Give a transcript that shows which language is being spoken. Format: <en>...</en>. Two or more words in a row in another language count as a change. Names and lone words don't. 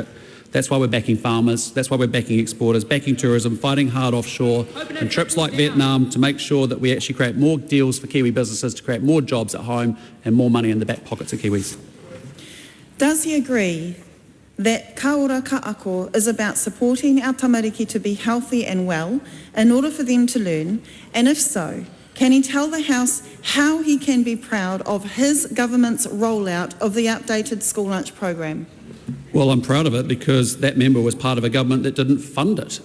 <en>That's why we're backing farmers, that's why we're backing exporters, backing tourism, fighting hard offshore, and trips like Vietnam to make sure that we actually create more deals for Kiwi businesses to create more jobs at home and more money in the back pockets of Kiwis. Does he agree that ka ora ka ako is about supporting our tamariki to be healthy and well in order for them to learn? And if so, can he tell the House how he can be proud of his government's rollout of the updated school lunch program? Well, I'm proud of it because that member was part of a government that didn't fund it.</en>